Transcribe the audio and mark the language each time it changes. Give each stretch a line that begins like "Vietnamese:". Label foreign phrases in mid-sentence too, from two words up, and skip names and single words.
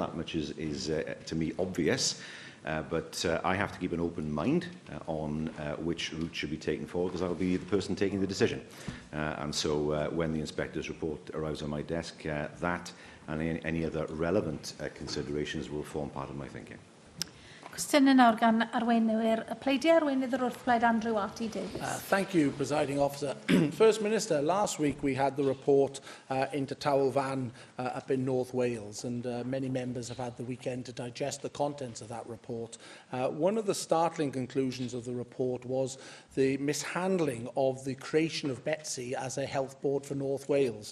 English: That much is to me, obvious. But I have to keep an open mind on which route should be taken forward, because I will be the person taking the decision. And so when the Inspector's report arrives on my desk, that and any other relevant considerations will form part of my thinking.
Welsh: Cwestiwn nawr gan arweinwyr. Y pleidiau arweinydd yr wrthblaid Andrew Arty Davies.
English: Thank you, Presiding Officer. First Minister, last week we had the report into Towel Van up in North Wales, and many members have had the weekend to digest the contents of that report. One of the startling conclusions of the report was the mishandling of the creation of Betsy as a health board for North Wales.